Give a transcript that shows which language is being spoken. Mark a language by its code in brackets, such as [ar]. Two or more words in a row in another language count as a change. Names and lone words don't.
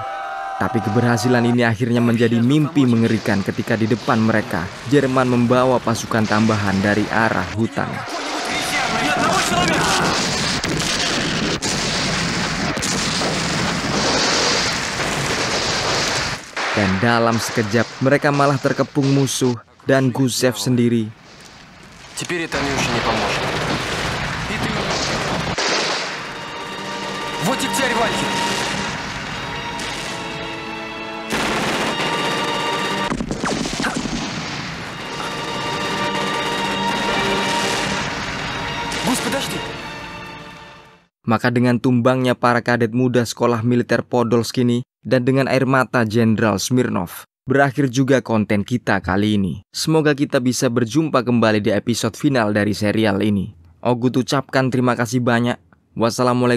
[id] Tapi keberhasilan ini akhirnya menjadi mimpi mengerikan ketika di depan mereka Jerman membawa pasukan tambahan dari arah hutan. Dan dalam sekejap mereka malah terkepung musuh. Dan Gusev sendiri. [ru] Теперь это мне уже не поможет. И ты... Вот и теперь, Вальхер! Гус, подожди! [id] Maka dengan tumbangnya para kadet muda sekolah militer Podolsk ini dan dengan air mata Jenderal Smirnov, berakhir juga konten kita kali ini. Semoga kita bisa berjumpa kembali di episode final dari serial ini. Ogut ucapkan terima kasih banyak.